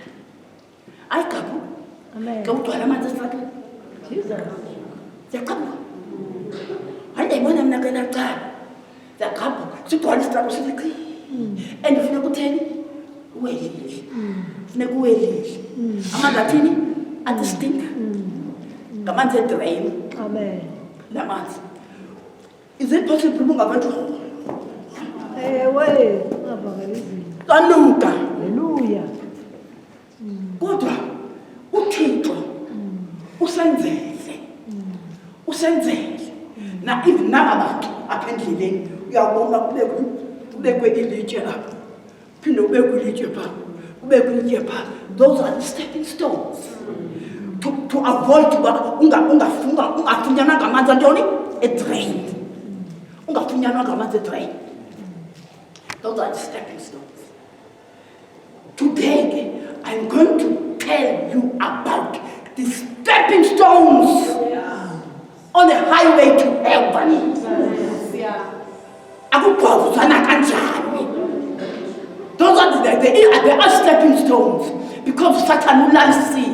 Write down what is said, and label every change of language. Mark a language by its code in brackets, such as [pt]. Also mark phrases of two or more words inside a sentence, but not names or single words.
[xh] ayigabhuke ke ugcwala amanzi esitratweni ziyaqabuka hayi ndayibona mna ke lacala ziyaqabuka sigcwala isitratweni sithi and funeka utheni uwelile funeka uwelile amanzi athini athi stinka ngamanzi edrain lamanzi [en] is it possible [xh] ungabantu kanuka kodwa uthixo usenzele na even nabantu apha endleleni uyabona kubekwe ilitshe apha phinde ubekwe ilitshe pha ubekwe ilitshe pha [en] those are the stepping stones to avoid [xh] ungafunyanwa ngamanzi antoni edrain ungafunyanwa ngamanzi edrain. [en] Those are the stepping stones. Today I'm going to tell you about the stepping stones on the highway to heaven. Those are the stepping stones because Satan will not see.